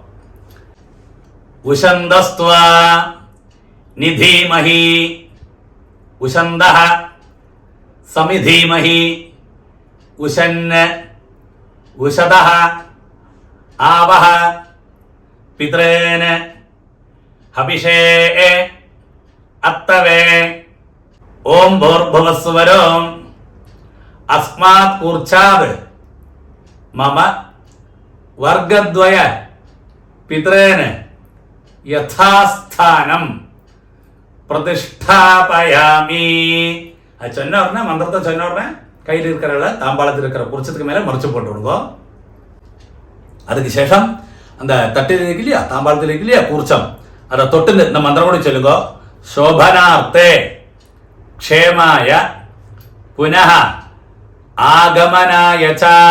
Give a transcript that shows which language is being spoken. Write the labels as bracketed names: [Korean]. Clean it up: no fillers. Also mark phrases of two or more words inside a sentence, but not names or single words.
[Sanskrit] उशन्तस्त्वा निधीमहि, उशन्तः समिधीमहि, उशन्न उशतः आवह पितॄन् हविषे अत्तवे. ओं भूर्भुवस्सुवरोम् अस्मात् कूर्चाद् मम वर्गद्वय पितॄन् यथास्थानं प्रतिष्ठापयामि. [Tamil] அது சொன்ன உடனே மந்திரத்தை சொன்ன உடனே கையில் இருக்கிற தாம்பாளத்தில் இருக்கிற குறிச்சத்துக்கு மேலே மறைச்சு போட்டு விடுங்க. அதுக்கு சேஷம் அந்த தட்டில் இருக்கு இல்லையா, தாம்பாளத்தில் இருக்கு இல்லையா கூர்ச்சம், அதை தொட்டு இந்த மந்திரம் கூட சொல்லுங்க. [Sanskrit] शोभनार्थे क्षेमाय पुनः आगमनाय च.